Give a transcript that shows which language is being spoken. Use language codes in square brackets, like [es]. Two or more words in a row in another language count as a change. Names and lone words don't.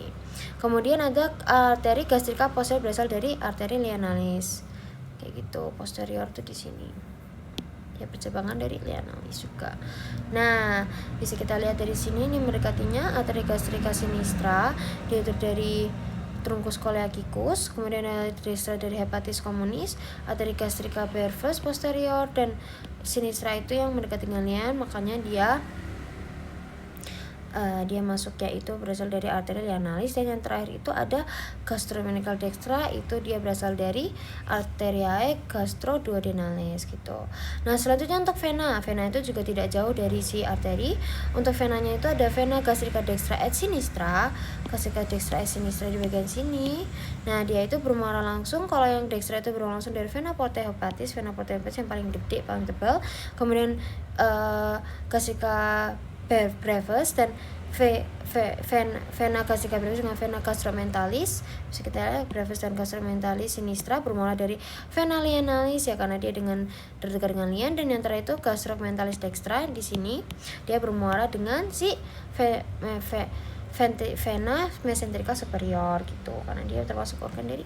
[id] Kemudian ada arteri gastrika posterior berasal dari arteri lianalis. Kayak gitu, posterior tuh di sini. Ya percabangan dari lianalis juga. Nah, bisa kita lihat dari sini ini mendekatinya arteri gastrika sinistra, dia dari truncus coeliacus, kemudian arteri dari hepatis communis, arteri gastrika brevis posterior, dan sinistra itu yang mendekati dengan lian, makanya dia masuknya itu berasal dari arteri lianalis. Dan yang terakhir itu ada gastromenical dextra, itu dia berasal dari arteriae gastroduodenalis gitu. Nah, selanjutnya untuk vena itu juga tidak jauh dari si arteri. Untuk venanya itu ada vena gastrica dextra et sinistra, gastrica dextra et sinistra di bagian sini. Nah, dia itu bermuara langsung, kalau yang dextra itu bermuara langsung dari vena portae hepatis yang paling gede, paling tebal. Kemudian gastrica brevis dan vena gastrica brevis dengan vena gastromentalis. Bisa kita lihat brevis dan gastromentalis sinistra bermula dari vena lianalis ya, karena dia terdekat dengan lian. Dan yang terakhir itu gastromentalis dextra, di sini dia bermuara dengan si vena mesenterica superior gitu, karena dia termasuk organ dari.